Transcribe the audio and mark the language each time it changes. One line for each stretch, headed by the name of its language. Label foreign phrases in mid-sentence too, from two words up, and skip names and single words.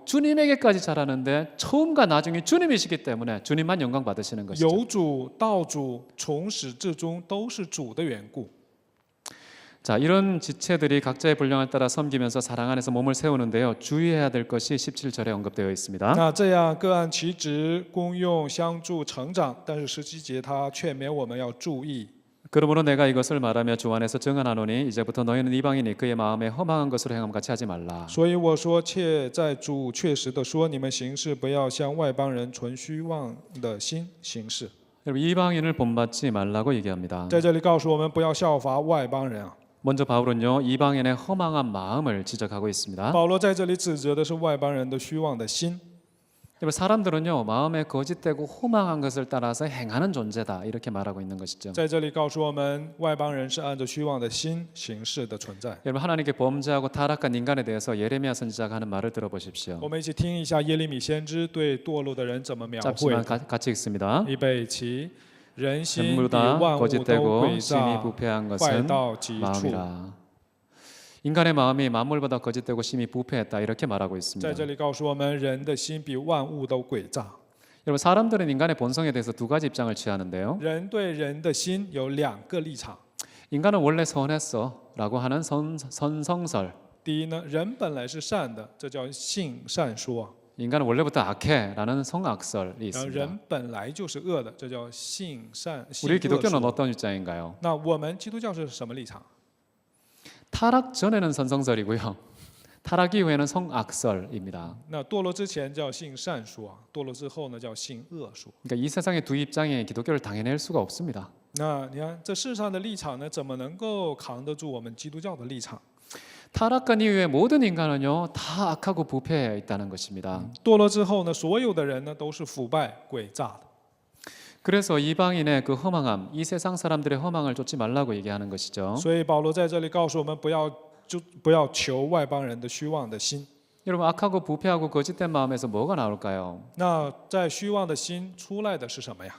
Korean: 주님에게까지 자라는데 처음과 나중에 주님이시기 때문에 주님만 영광 받으시는 것이죠.
Chinese: 由主到主，从始至终都是主的缘故。
Korean: 자, 이런 지체들이 각자의 분량을 따라 섬기면서 사랑 안에서 몸을 세우는데요. 주의해야 될 것이 17절에 언급되어 있습니다.
Chinese: 那这样各按其职，功用相助成长。但是17节他劝勉我们要注意。
Korean: 그러므로 내가 이것을 말하며 주 안에서 증언하노니 이제부터 너희는 이방인이 그의 마음에 허망한 것으로 행함 같이 하지 말라.
Chinese: 所以我说，切在主确实的说，你们行事不要像外邦人存虚妄的心行事。
Korean: 여러분 이방인을 본받지 말라고 얘기합니다.
Chinese: 在这里告诉我们不要效法外邦人啊。
Korean: 먼저 바울은요 이방인의 허망한 마음을 지적하고 있습니다.
Chinese: 保罗在这里指责的是外邦人的虚妄的心。
Korean: 여러분 사람들은요 마음에 거짓되고 허망한 것을 따라서 행하는 존재다 이렇게 말하고 있는 것이죠.
Chinese: 在这里告诉我们，外邦人是按照虚妄的心行事的存在。
Korean: 여러분 하나님께 범죄하고 타락한 인간에 대해서 예레미야 선지자가 하는 말을 들어보십시오.
Chinese: 我们一起听一下耶利米先知对堕落的人怎么描绘
Korean: 짧지만 같이 읽습니다.
Chinese: 预备起，人心比
Korean: 전부 다
Chinese: 万物都
Korean: 거짓되고
Chinese: 诡
Korean: 심히
Chinese: 诈，
Korean: 부패한
Chinese: 坏
Korean: 것은
Chinese: 到极处。
Korean: 마음이라. 인간의 마음이 만물보다 거짓되고 심히 부패했다 이렇게 말하고 있습니다.
Chinese: 在这里告诉我们，人的心比万物都诡诈。
Korean: 여러분 사람들은 인간의 본성에 대해서 두 가지 입장을 취하는데요.
Chinese: 人对人的心有两个立场。
Korean: 인간은 원래 선했어라고 하는 선성설.
Chinese: 第一呢，人本来是善的，这叫性善说；
Korean: 인간은 원래부터 악해라는 성악설이
Chinese: 然后
Korean: 있습니다.
Chinese: 人本来就是恶的，这叫性善性
Korean: 우리
Chinese: 恶
Korean: 기독교는
Chinese: 说。
Korean: 어떤 입장인가요?
Chinese: 那我们基督教是什么立场？
Korean: 타락 전에는 선성설이고요. 타락 이후에는 성악설입니다.
Chinese: 那堕落之前叫性善说，堕落之后呢叫性恶说。
Korean: 그러니까 이 세상의 두 입장에 기독교를 당해낼 수가 없습니다.
Chinese: 那你看这世上的立场呢，怎么能够扛得住我们基督教的立场？
Korean: 타락한 이후에 모든 인간은요 다 악하고 부패해 있다는 것입니다.
Chinese: 堕落之后呢，所有的人呢都是腐败诡诈的。
Korean: 그래서 이방인의 그 허망함, 이 세상 사람들의 허망을 쫓지 말라고 얘기하는 것이죠.
Chinese: 所以保罗在这里告诉我们，不要求外邦人的虚妄的心。
Korean: 여러분 악하고 부패하고 거짓된 마음에서 뭐가 나올까요?
Chinese: 那在虚妄的心出来的是什么呀？